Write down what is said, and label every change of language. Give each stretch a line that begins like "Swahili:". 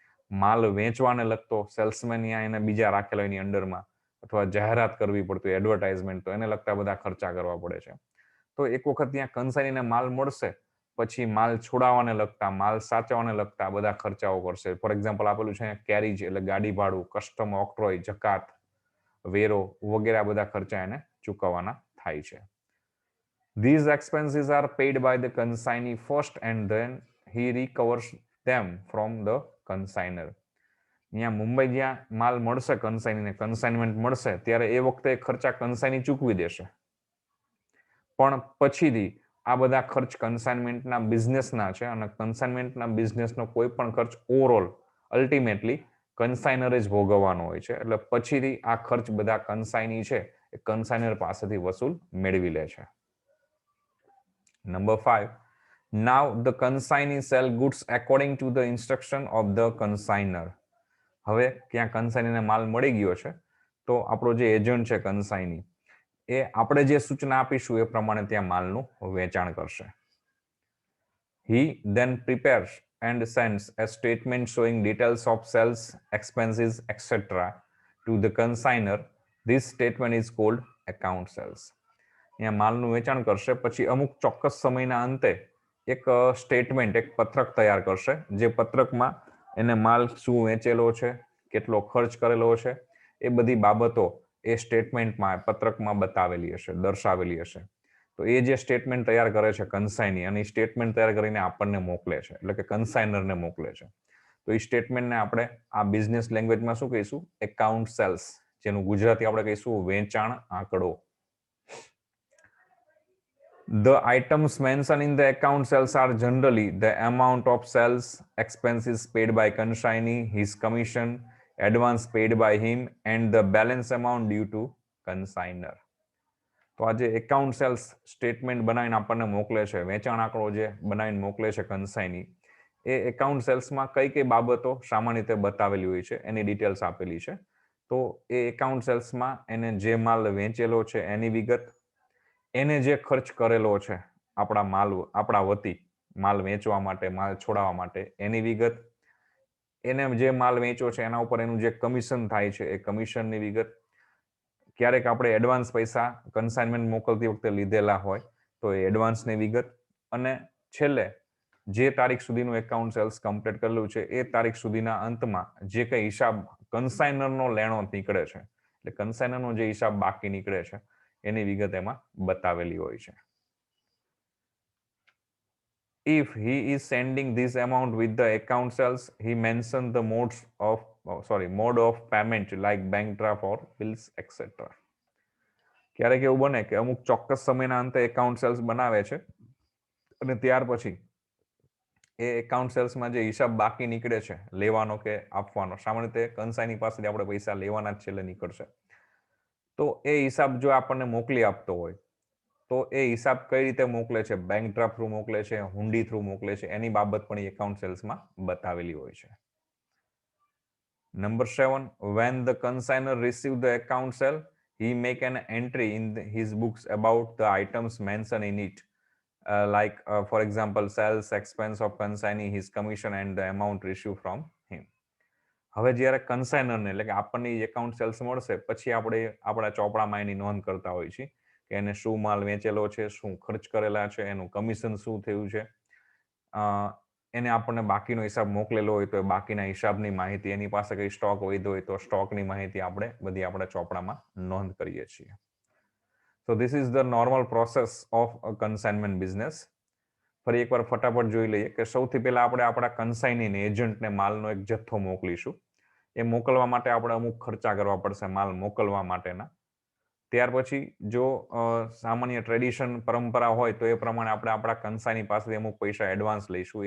Gujarati: માલ વેચવાને લગતો સેલ્સમેન ત્યાં એને બીજા રાખેલા એની અંડરમાં અથવા જાહેરાત કરવી પડતી એડવર્ટાઇઝમેન્ટ તો એને લગતા બધા ખર્ચા કરવા પડે છે. તો એક વખત ત્યાં કન્સાઇનીને માલ મળશે પછી માલ છોડાવવાને લગતા, માલ સાચવવાને લગતા બધા ખર્ચાઓ કરશે.
English: for example
Gujarati: આપેલું છે કેરીજ એટલે ગાડી ભાડું, કસ્ટમ, ઓક્ટ્રોય, જકાત, વેરો વગેરે બધા ખર્ચા એને ચૂકવવાના થાય છે.
English: These expenses are paid by the consignee first and then he recovers them from the consignor.
Gujarati: અહીંયા મુંબઈ જ્યાં માલ મળશે કન્સાઇનીને કન્સાઇનમેન્ટ મળશે ત્યારે એ વખતે ખર્ચા કન્સાઇની ચૂકવી દેશે, પણ પછીથી આ બધા ખર્ચ કન્સાઇનમેન્ટના બિઝનેસના છે અને કન્સાઇનમેન્ટના બિઝનેસનો કોઈ પણ ખર્ચ ઓવરઓલ અલ્ટિમેટલી કન્સાઇનરે જ ભોગવવાનો હોય છે. એટલે પછીથી આ ખર્ચ બધા કન્સાઇની છે એ કન્સાઇનર પાસેથી વસૂલ મેળવી લે છે.
English: Number 5, now the consignee sell goods according to the instruction of the consigner.
Gujarati: હવે ત્યાં કન્સાઇનીને માલ મળી ગયો છે તો આપણો જે એજન્ટ છે કન્સાઇની એ આપણે જે સૂચના આપીશું એ પ્રમાણે ત્યાં માલનું વેચાણ કરશે.
English: He then prepares and sends a statement showing details of sales, expenses, etc. to the consigner. This statement is called account sales.
Gujarati: અહીંયા માલનું વેચાણ કરશે, પછી અમુક ચોક્કસ સમયના અંતે એક સ્ટેટમેન્ટ, એક પત્રક તૈયાર કરશે, જે પત્રકમાં એને માલ શું વેચેલો છે, કેટલો ખર્ચ કરેલો છે, એ બધી બાબતો એ સ્ટેટમેન્ટમાં, પત્રકમાં બતાવેલી હશે, દર્શાવેલી હશે. તો એ જે સ્ટેટમેન્ટ તૈયાર કરે છે કન્સાઇની, અને એ સ્ટેટમેન્ટ તૈયાર કરીને આપણને મોકલે છે, એટલે કે કન્સાઇનરને મોકલે છે. તો એ સ્ટેટમેન્ટને આપણે આ બિઝનેસ લેંગ્વેજમાં શું કહીશું? એકાઉન્ટ સેલ્સ, જેનું ગુજરાતી આપણે કહીશું વેચાણ આંકડો.
English: The items mentioned in the account sales are generally the amount of sales, expenses paid by consignee, his commission, advance paid by him, and the balance amount due to consigner.
Gujarati: તો આ જે account cells statement બનાવીને આપણને મોકલે છે, વેચાણ આંકડો જે બનાવીને મોકલે છે કન્સાઇની, એ એકાઉન્ટ સેલ્સમાં કઈ કઈ બાબતો સામાન્ય રીતે બતાવેલી હોય છે એની ડિટેલ્સ આપેલી છે. તો એ એકાઉન્ટ સેલ્સમાં એને જે માલ વેચેલો છે એની વિગત, એને જે ખર્ચ કરેલો છે આપણા વતી માલ વેચવા માટે, માલ છોડાવવા માટે, એની વિગત, એને જે માલ વેચ્યો છે એના ઉપર એનું જે કમિશન થાય છે એ કમિશનની વિગત, ક્યારેક આપણે એડવાન્સ પૈસા કન્સાઇનમેન્ટ મોકલતી વખતે લીધેલા હોય તો એ એડવાન્સની વિગત, અને છેલ્લે જે તારીખ સુધીનું એકાઉન્ટ સેલ્સ કમ્પ્લીટ કરેલું છે એ તારીખ સુધીના અંતમાં જે કંઈ હિસાબ કન્સાઇનરનો લેણો નીકળે છે, એટલે કન્સાઇનરનો જે હિસાબ બાકી નીકળે છે એની વિગત એમાં બતાવેલી હોય છે.
English: If he is sending this amount with the account sales, he mentions the mode of payment like bank draft or bills, etc.
Gujarati: ક્યારેક એવું બને કે અમુક ચોક્કસ સમયના અંતે એકાઉન્ટ સેલ્સ બનાવે છે અને ત્યાર પછી એ એકાઉન્ટ સેલ્સમાં જે હિસાબ બાકી નીકળે છે લેવાનો કે આપવાનો, સામાન્ય રીતે કન્સાઇની પાસેથી આપણે પૈસા લેવાના જ છેલ્લે નીકળશે, તો એ હિસાબ જો આપણને મોકલી આપતો હોય તો એ હિસાબ કઈ રીતે મોકલે છે, બેંક ડ્રાફ્ટ થ્રુ મોકલે છે, હુંડી થ્રુ મોકલે છે, એની બાબત પણ એકાઉન્ટ સેલ્સમાં બતાવેલી હોય છે.
English: Number 7, when the consigner receive the account sale, he make an entry in his books about the items mentioned in it, for example sales, expense of consignee, his commission and the amount received from him.
Gujarati: હવે જ્યારે કન્સાઇનરને, એટલે કે આપણને account cells મળશે પછી આપણે આપણા ચોપડામાં એની નોંધ કરતા હોઈએ છીએ કે એને શું માલ વેચેલો છે, શું ખર્ચ કરેલા છે, એનું કમિશન શું થયું છે, એને આપણને બાકીનો હિસાબ મોકલેલો હોય તો એ બાકીના હિસાબની માહિતી, એની પાસે કઈ સ્ટોક વધ્યો હોય તો સ્ટોકની માહિતી આપણે બધી આપણા ચોપડામાં નોંધ કરીએ છીએ.
English: So this is the normal process of a consignment business.
Gujarati: ફરી એકવાર ફટાફટ જોઈ લઈએ કે સૌથી પહેલા આપણે આપણા કન્સાઇનીને, એજન્ટને માલનો એક જથ્થો મોકલીશું. એ મોકલવા માટે આપણે અમુક ખર્ચા કરવા પડશે માલ મોકલવા માટેના. ત્યાર પછી જો સામાન્ય ટ્રેડિશન, પરંપરા હોય તો એ પ્રમાણે આપણે આપણા કન્સાઇની પાસેથી અમુક પૈસા એડવાન્સ લઈશું.